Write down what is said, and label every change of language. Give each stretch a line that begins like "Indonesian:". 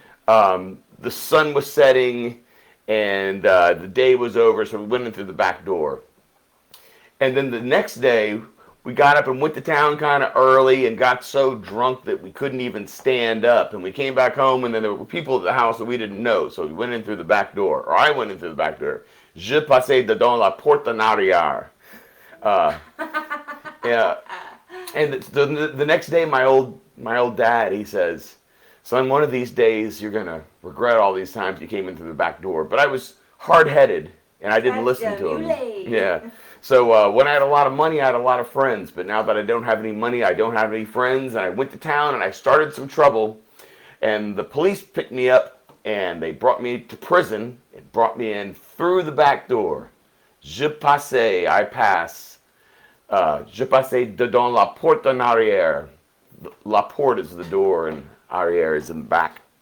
English: The sun was setting, and the day was over, so we went in through the back door. And then the next day, we got up and went to town kind of early and got so drunk that we couldn't even stand up. And we came back home, and then there were people at the house that we didn't know, so we went in through the back door, or I went in through the back door.
French: Je passais dedans la porte en arrière.
English: Yeah. And the next day, my old dad, he says, "Son, one of these days you're gonna regret all these times you came in through the back door." But I was hard-headed, and I didn't listen to him. Yeah. So when I had a lot of money, I had a lot of friends. But now that I don't have any money, I don't have any friends. And I went to town, and I started some trouble. And the police picked me up, and they brought me to prison and brought me in through the back door.
French: Je passe,
English: I pass.
French: Je passe dedans la porte en arrière.
English: La porte is the door and arrière is in the back.